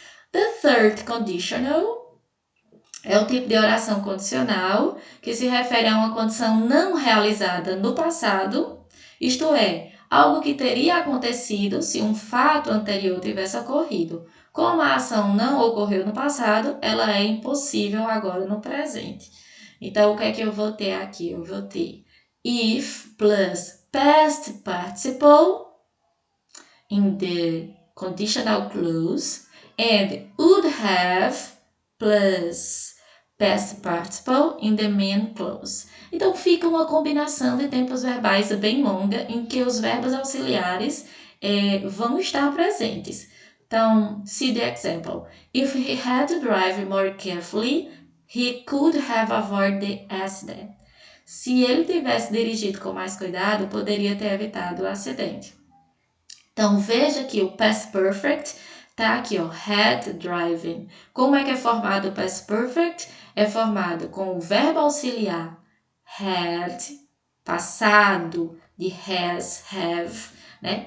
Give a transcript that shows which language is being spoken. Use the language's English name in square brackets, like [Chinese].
[Portuguese] The third conditional é o tipo de oração condicional que se refere a uma condição não realizada no passado, isto é, algo que teria acontecido se um fato anterior tivesse ocorrido. Como a ação não ocorreu no passado, ela é impossível agora no presente. Então, o que é que eu vou ter aqui? Eu vou ter [English] if plus past participle in the conditional clause and would have plus past participle in the main clause. [Portuguese] Então, fica uma combinação de tempos verbais bem longa em que os verbos auxiliares vão estar presentes. [English] Então, see the example. If he had to drive more carefully, he could have avoided the accident. [Portuguese] Se ele tivesse dirigido com mais cuidado, poderia ter evitado o acidente. Então, veja que o past perfect tá aqui, ó, had driving. Como é que é formado o past perfect? É formado com o verbo auxiliar had, passado de has, have, né?